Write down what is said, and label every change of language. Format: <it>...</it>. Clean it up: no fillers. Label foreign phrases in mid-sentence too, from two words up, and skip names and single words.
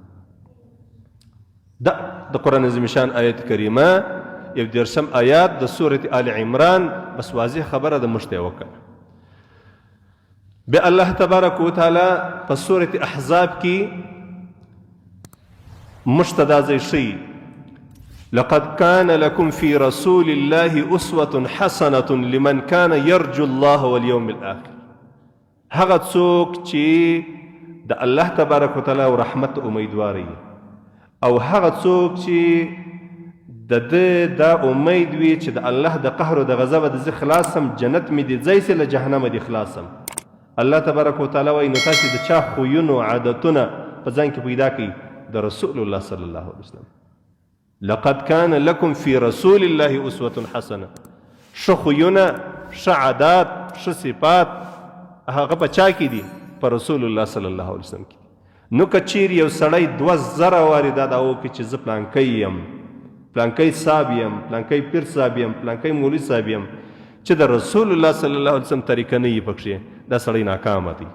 <ps>دا د قرآن عظیم شان آیت کریمه یو 10 آیات د سورة آل عمران بس واضح خبره د موږ ته یې وکړه. بیا الله تبارک وتعالی په سورة احزاب کې موږ ته دا ځای ښیي</ps> <ar>لقد كان لكم في رسول الله أسوة حسنة لمن كان يرجو الله واليوم الآخر.</ar> <ps>هغه څوک چې د</ps> <ar>الله تبارک وتعالی</ar> <ps>او رحمت امیدوار او هغه څوک چې د ده دا امید وي چې د الله د قهر او د غضب د زه خلاصم، جنت مې دې ځای سي له جهنمه دې خلاصم.</ps> <ar>الله تبارک وتعالی</ar> <ps>وایي نو تاسې د چا خویونو عادتونه په ځان کې پیدا کړئ د رسول الله</ps> <ar>صلی الله علیه وسلم. لقد كان لكم في رسول الله أسوة حسنة.</ar> <ps>ښه خویونه، ښه عادات، ښه صفات هغه په چا کې دي؟ په رسول الله</ps> <ar>صلی الله علیه وسلم</ar> <ps>کې. نو که چیرې یو سړی 2000 وارې دا دعوه وکړي چې زه پلانکی یم، پلانکی صاحب یم، پلانکی پیر صاحب یم، پلانکی مولوي صاحب یم، چې د رسول الله</ps> <ar>صلی الله علیه وسلم</ar> <ps>طریقه نه وي پکښې، دا سړی ناکامه دی.</ps>